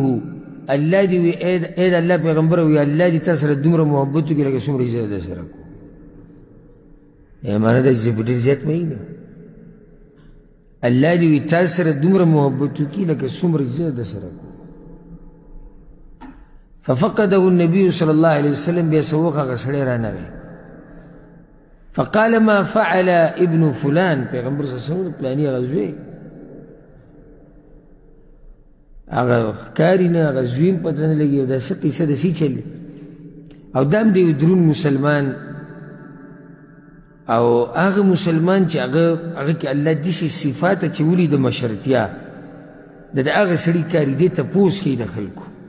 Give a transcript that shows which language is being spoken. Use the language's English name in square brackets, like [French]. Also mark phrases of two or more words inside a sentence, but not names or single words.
[Pashto] الله دې وی اې د الله پیغمبر وی الله دې تا سره دومره محبت وکړي لکه څومره یې زه در سره کوم. معنی دا چې په ډېر زیات مینه الله دې وی تا سره دومره محبت وکړي لکه څومره یې زه در سره کوم. [Arabic] ففقده النبي صلى الله عليه وسلم، [Pashto] بیا سوق هغه سړی رانغی. [Arabic] فقال ما فعل ابن فلان، [Pashto] پیغمبر [Arabic] صلی الله علیه وسلم [Pashto] پلانی هغه زوی، هغه ښکاري نه، هغه زوی هم پته نه لګي او دا څه قیسه داسې چلي. او دا هم د یو دروند مسلمان، او هغه مسلمان چې هغه کې الله داسې صفات اچولي د مشرتیا، د هغه سړي کاري دې تپوس کوي د خلکو.